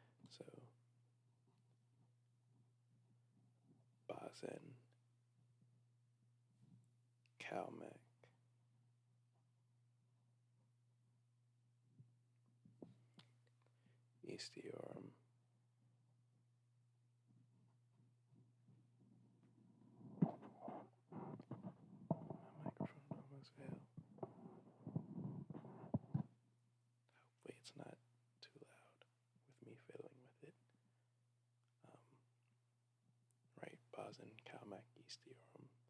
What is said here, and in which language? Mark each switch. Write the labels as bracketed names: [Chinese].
[English] So, [Turkish] bazen, kalmak, istiyorum. [English] My microphone almost fell. Hopefully it's not too loud with me fiddling with it. Right, [Turkish] bazen, kalmak, istiyorum.